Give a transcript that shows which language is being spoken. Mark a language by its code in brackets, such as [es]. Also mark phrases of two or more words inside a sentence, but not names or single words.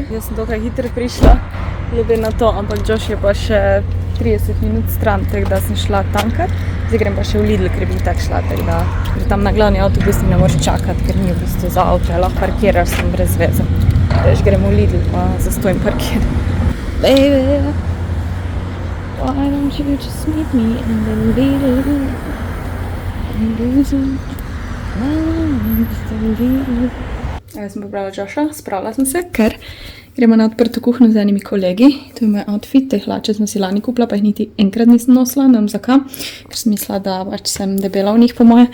[sl] Jaz sem dokaj hitro prišla, glede na to, ampak Josh je pa še 30 minut stran, tako da sem šla tankat. Zdaj grem pa še v Lidl, ker bi tak šla, tako da tam na glavni avtobus ne moreš čakati, ker ni v bistvu za avto, lahko parkiraš sem brez veze. Veš, grem v Lidl pa zastojim parkir. [en] Baby, why don't you just meet me in the Lidl? [sl] Jaz sem pobrala Josha, spravila sem se, ker gremo na odprto kuhnjo z enimi kolegi. To je moj outfit, te hlače sem si lani kupila, pa jih niti enkrat nisem nosila, ne vem zakaj, ker sem mislila, da pač sem debela v njih po moje.